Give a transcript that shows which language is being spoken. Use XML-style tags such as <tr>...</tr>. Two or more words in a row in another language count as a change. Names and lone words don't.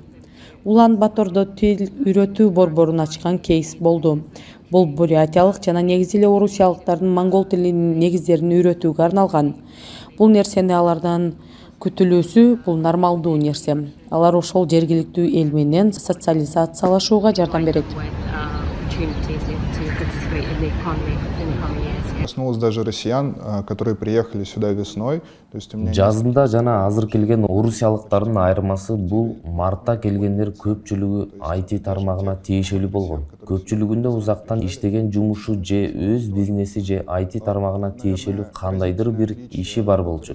<ky>Улан-Батордо тил үйрөтүү борборун ачкан кейс болду. Бул бурятиялык жана негизи эле орусиялыктардын монгол тилинин негиздерин үйрөтүүгө арналган. Бул нерсени алардан күтүлүүсү бул нормалдуу нерсе. Алар ошол жергиликтүү эл менен социализациялашууга жардам берет.</ky> <ru>Коснулось даже россиян, которые приехали сюда весной.</ru> <ky>Жазында жана азыр келген орусиялыктардын айырмасы бул мартта келгендер көпчүлүгү IT тармагына тиешелүү болгон. Көпчүлүгүндө узактан иштеген жумушу же өз бизнеси же IT тармагына тиешелүү кандайдыр бир иши бар болчу.</ky>